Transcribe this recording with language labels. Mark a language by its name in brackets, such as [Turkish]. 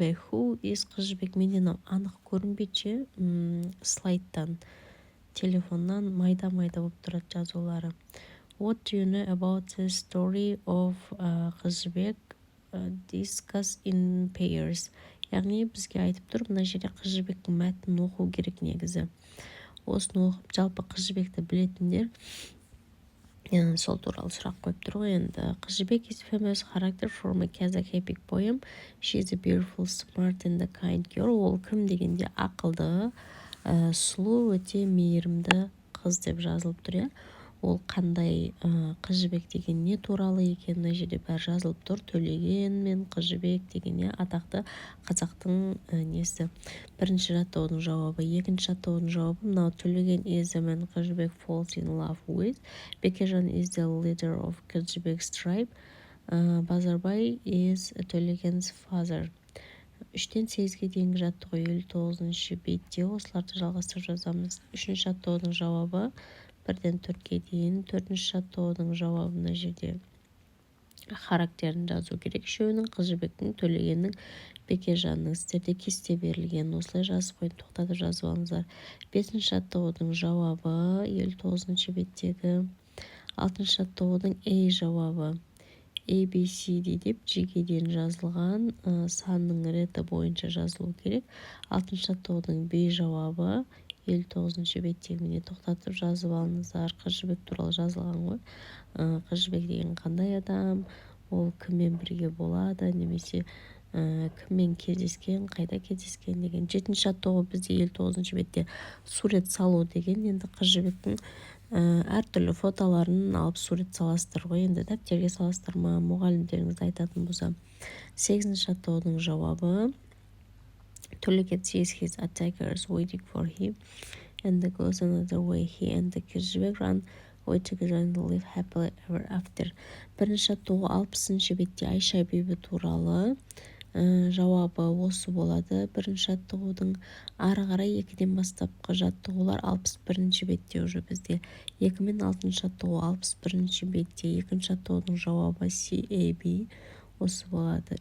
[English] Who is [Kazakh] қыз жібек? Менен анық көрінбейді слайдтан. Телефоннан майда-майда болып тұрады жазулары. [English] What do you know about the story of қыз жібек? Discuss in pairs. [Kazakh] Яғни бізге айтып тұр, мына жерде қыз жібектің мәтінін оқу керек негізі. Осыны оқып, жалпы қыз жібекті білетіндер сол туралы сұрақ қойып тұр ғой енді. Қыз жібек is famous character from a Kazakh epic poem. She is a beautiful, smart and a kind girl. Ол кім дегенде ақылды, сұлу, өте мейірімді қыз деп жазылып тұр, иә. Ол қандай қыз жібек деген не туралы екен, мына жерде бәрі жазылып тұр. Төлеген мен қыз жібек деген атақты қазақтың несі. Бірінші жаттығудың жауабы. Екінші жаттығудың жауабы мынау: [English] Төлеген is the man қыз жібек falls in love with. Бекежан is the leader of қыз жібек's tribe. Базарбай is Төлеген's father. [Kazakh] 3-тен 8-ге дейінгі жаттығу 59-ші бетте. Осыларды жалғастырып жазамыз. 3-ші жаттығудың жауабы 1-ден 4-ге дейін. 4-ші жаттығудың жауабы мына жерде характерін жазу керек. Үшеуінің: қыз жібектің, Төлегеннің, Бекежанның. Сіздерде кесте берілген. Осылай жазып қойып тоқтатып жазып алыңыздар. 5-ші жаттығудың жауабы 59-ші беттегі. 6-ші жаттығудың A жауабы ABCD деп G-ге дейін жазылған санның реті бойынша жазылу керек. 6-ші жаттығудың B жауабы 59-ші беттегі. Міне тоқтатып жазып алыңыздар. Қыз жібек туралы жазылған ғой. Қыз жібек деген қандай адам, ол кіммен бірге болады, немесе кіммен кездескен, қайда кездескен деген. 7-ші жаттығу бізде 59-ші бетте сурет салу деген. Енді қыз жібектің әртүрлі фотоларын алып сурет саластыр ғой. Енді дәптерге саластырма, мұғалімдеріңізді айтатын болса. 8-ші жаттығудың жауабы: [English] Төлеген sees his attackers waiting for him and goes another way. He and the қыз жібек run away together and live happily ever after. [Kazakh] Бірінші жаттығу 60-ші бетте Айша бибі туралы. Жауабы осы болады. Бірінші жаттығудың ары қарай 2-ден бастапқы жаттығулар 61-ші бетте уже бізде. 2 мен 6-шы жаттығу 61-ші бетте. 2-ші жаттығудың жауабы CAB осы болады.